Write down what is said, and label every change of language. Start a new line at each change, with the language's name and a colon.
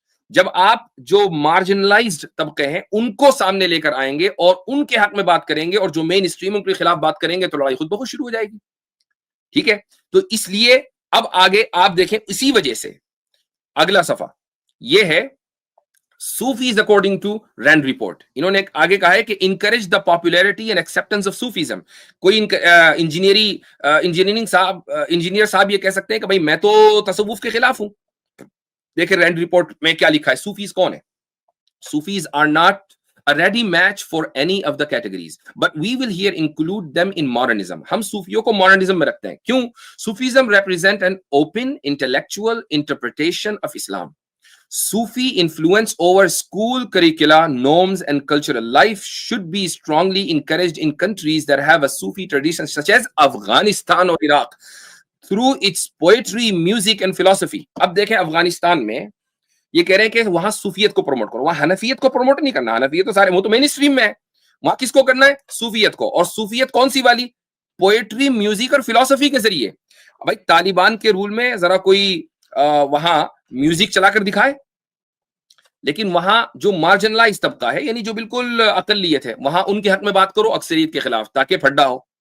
Urdu: جب آپ جو مارجنلائزڈ طبقے ہیں ان کو سامنے لے کر آئیں گے اور ان کے حق میں بات کریں گے اور جو مین اسٹریم ان کے خلاف بات کریں گے تو لڑائی خود بخود شروع ہو جائے گی. ٹھیک ہے, تو اس لیے اب آگے آپ دیکھیں, اسی وجہ سے اگلا صفحہ یہ ہے
English: Sufis according to Rand report.
Urdu: انہوں نے آگے کہا ہے کہ
English: encourage the popularity and acceptance of Sufism.
Urdu: کوئی انجینئر صاحب یہ کہہ سکتے ہیں کہ بھائی میں تو تصوف کے خلاف ہوں. دیکھیں رینڈ رپورٹ میں کیا لکھا ہے, صوفیز کون ہے.
English: Sufis are not a ready match for any of the categories, but we will here include them in modernism.
Urdu: ہم صوفیوں کو ماڈرنزم میں رکھتے ہیں. کیوں؟
English: Sufism represent an open intellectual interpretation of Islam. Sufi influence over school curricula, norms and cultural life should be strongly encouraged in countries that have a Sufi tradition such as Afghanistan or Iraq through its poetry, music and philosophy.
Urdu: اب دیکھیں افغانستان میں یہ کہہ رہے ہیں کہ وہاں صوفیت کو پروموٹ کرو, وہاں حنفیت کو پروموٹ نہیں کرنا. حنفیت تو سارے وہ تو مین اسٹریم میں ہے, وہاں کس کو کرنا ہے؟ صوفیت کو. اور صوفیت کون سی والی؟ پوئٹری, میوزک اور فلسفی کے ذریعے. بھائی طالبان کے رول میں ذرا کوئی وہاں میوزک چلا کر دکھائے, لیکن وہاں جو مارجنلائز طبقہ ہے یعنی جو بالکل اقلیت ہے وہاں ان کے حق میں بات کرو اکثریت کے خلاف تاکہ پھڈا ہو.